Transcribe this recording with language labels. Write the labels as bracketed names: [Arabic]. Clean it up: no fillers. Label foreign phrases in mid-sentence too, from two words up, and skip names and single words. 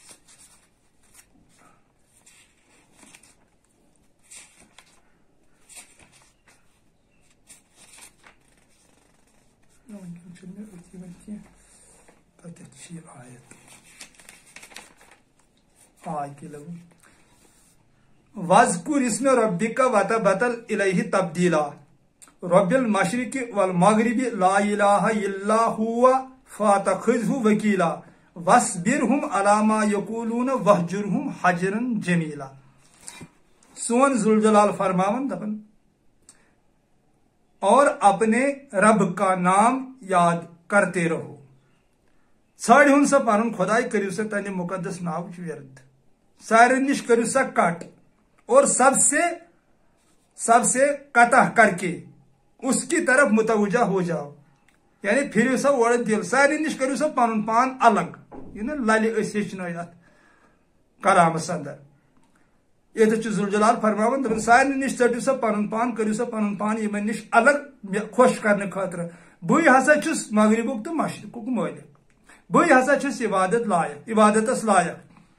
[Kashmiri] وٕنکیٚن چھُنہٕ مےٚ أتھی وۄنۍ کینٛہہ کتٮ۪تھ چھِ یہِ آیت [Arabic] آیہِ لگو وَاذْكُرِ اسْمَ رَبِّكَ وَتَبَتَّلْ إِلَيْهِ تَبْدِيلًا رَبِّ الْمَشْرِقِ وَالْمَغْرِبِ لَا إِلَٰهَ إِلَّا هُوَ فَاتَّخِذْهُ وَكِيلًا وَاصْبِرْهُمْ عَلَىٰ مَا يَقُولُونَ وَاهْجُرْهُمْ حَجْرًا جَمِيلًا [Kashmiri] سون ذوالجلال فرماون دپن [Urdu] اور اپنے رب کا نام یاد کرتے رہو [Kashmiri] ژھانڈہُن سا پنُن خۄداے کٔرِو سا تنہِ مُقدس ناوٕچ ورد سارے نِش کٔرِو سا کٹ [Urdu] اور سب سے قطع کر کے اس کی طرف متوجہ ہو جاؤ [Kashmiri] یعنی پھرو سا اور دل سارے نش کرو سا پن پان الگ یہ نا للہ اس ہچن ات کلامس اندر یہ ذوالجلال فرماون دپان سارے نش ژٹو سا پن پان کرو سا پن پان یمن نش الگ خوش کرنے خاطر بے ہسا چھس مغربک تو مشرقک مالک بے ہسا چھس عبادت لائق عبادتس لائق